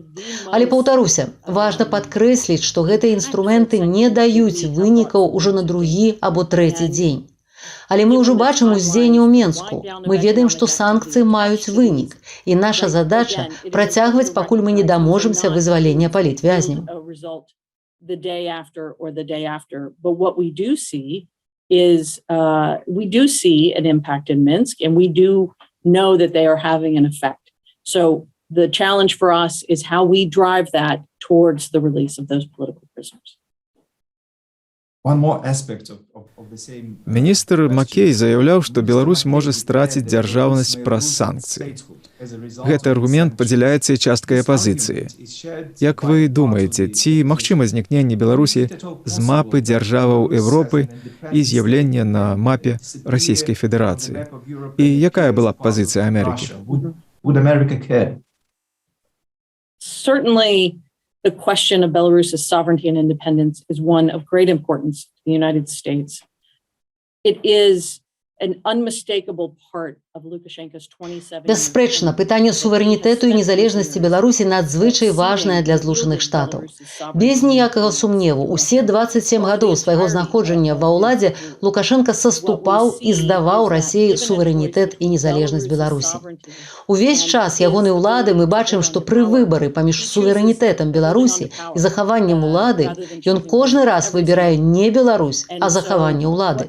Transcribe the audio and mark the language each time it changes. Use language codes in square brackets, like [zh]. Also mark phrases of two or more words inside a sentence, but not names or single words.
[be] Але, паўтаруся, важна падкрэсліць, што гэтыя інструменты не даюць вынікаў ужо на другі або трэці дзень. Але мы ўжо бачым уздзеянне ў Менску. Мы ведаем, што санкцыі маюць вынік. І наша задача працягваць, пакуль мы не даможамся вызвалення палітвязняў. [en] We do see an impact in Minsk, and we do know that they are having an effect. So the challenge for us is how we drive that towards the release of those political prisoners. [be] Міністр Макей заяўляў, што Беларусь можа страціць дзяржаўнасць праз санкцыі. Гэты аргумент падзяляецца і часткай апазіцыі. Як вы думаеце, ці магчыма знікненне Беларусі з мапы дзяржаваў Еўропы і з'яўленне на мапе Расійскай Федэрацыі? І якая была б пазіцыя Амерыкі? [en] Certainly, the question of Belarus's sovereignty and independence is one of great importance to the United States. It is an unmistakable part of Lukashenko's 27 years. [be] Бясспрэчна, пытанне суверэнітэту і незалежнасці Беларусі надзвычай важнае для Злучаных Штатаў. Без ніякага сумневу, усе 27 гадоў свайго знаходжання ва ўладзе Лукашенко саступаў і здаваў Расіі суверэнітэт і незалежнасць Беларусі. Увесь час ягонай улады мы бачым, што пры выбары паміж суверэнітэтам Беларусі і захаваннем улады ён кожны раз выбірае не Беларусь, а захаванне улады.